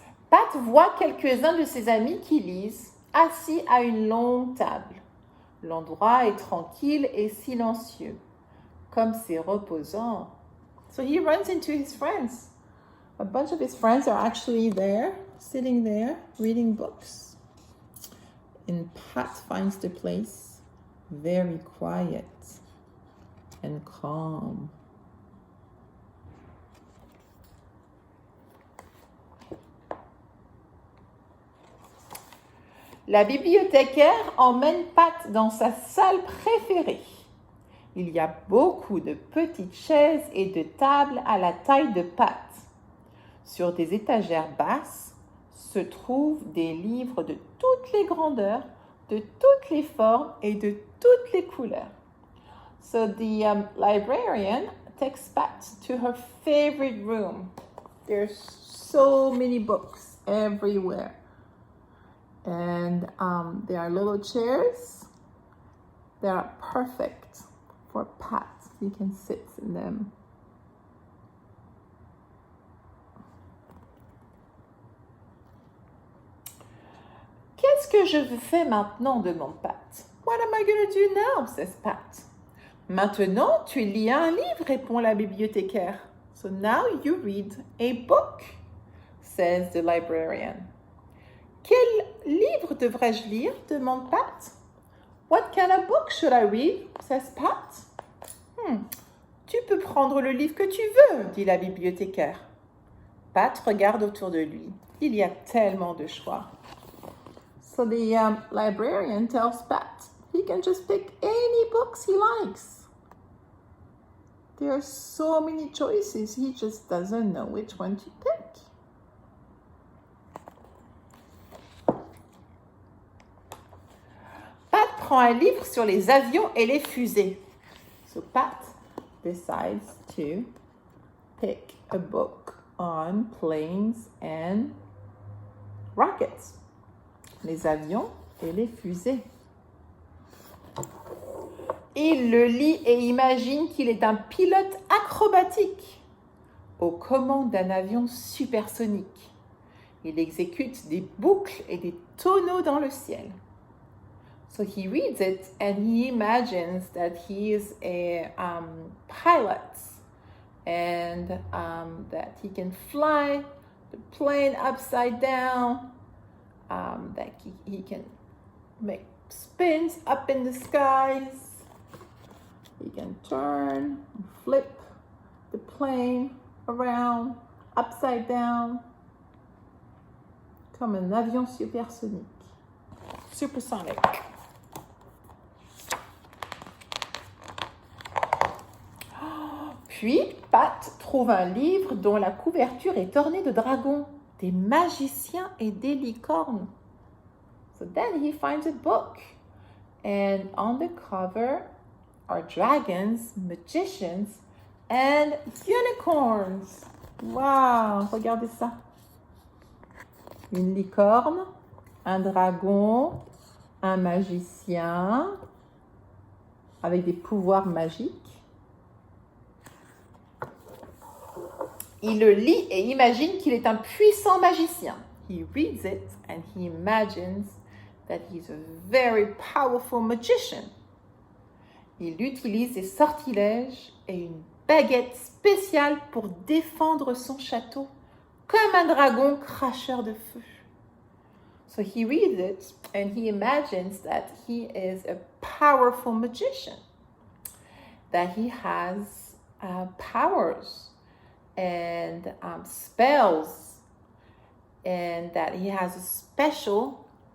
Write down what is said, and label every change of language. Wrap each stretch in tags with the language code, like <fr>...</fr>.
<fr>Pat voit quelques-uns de ses amis qui lisent, assis à une longue table. L'endroit est tranquille et silencieux, comme c'est reposant.</fr> <en>So he runs into his friends. A bunch of his friends are actually there, sitting there, reading books. And Pat finds the place very quiet and calm.</en> <fr>La bibliothécaire emmène Pat dans sa salle préférée. Il y a beaucoup de petites chaises et de tables à la taille de Pat. Sur des étagères basses se trouvent des livres de toutes les grandeurs, de toutes les formes et de toutes les couleurs.</fr> <en>So the librarian takes Pat to her favorite room. There's so many books everywhere. And there are little chairs that are perfect for Pat. He can sit in them.</en> <fr>Qu'est-ce que je fais maintenant? Demande Pat.</fr> <en>What am I going to do now? Says Pat.</en> <fr>Maintenant, tu lis un livre, répond la bibliothécaire.</fr> <en>So now you read a book, says the librarian.</en> <fr>Quel livre devrais-je lire? Demande Pat.</fr> <en>What kind of book should I read? Says Pat.</en> <fr>Tu peux prendre le livre que tu veux, dit la bibliothécaire. Pat regarde autour de lui. Il y a tellement de choix.</fr> <en>So the librarian tells Pat he can just pick any books he likes. There are so many choices, he just doesn't know which one to pick.</en> <fr>Pat prend un livre sur les avions et les fusées.</fr> <en>So Pat decides to pick a book on planes and rockets.</en> <fr>Les avions et les fusées. Il le lit et imagine qu'il est un pilote acrobatique. aux commandes d'un avion supersonique. Il exécute des boucles et des tonneaux dans le ciel.</fr> <en>So he reads it and he imagines that he is a pilot and that he can fly the plane upside down, that he can make spins up in the skies. He can turn, flip the plane around, upside down,</en> <fr>comme un avion supersonique.</fr> <en>Supersonic.</en> <fr>Puis, Pat trouve un livre dont la couverture est ornée de dragons, des magiciens et des licornes.</fr> <en>So then he finds a book, and on the cover are dragons, magicians, and unicorns.</en> <fr>Wow, regardez ça. Une licorne, un dragon, un magicien avec des pouvoirs magiques. Il le lit et imagine qu'il est un puissant magicien.</fr> <en>He reads it and he imagines that he's a very powerful magician.</en> <fr>Il utilise des sortilèges et une baguette spéciale pour défendre son château, comme un dragon cracheur de feu.</fr> <en>So he reads it and he imagines that he is a powerful magician, that he has powers and spells, and that he has a special</en>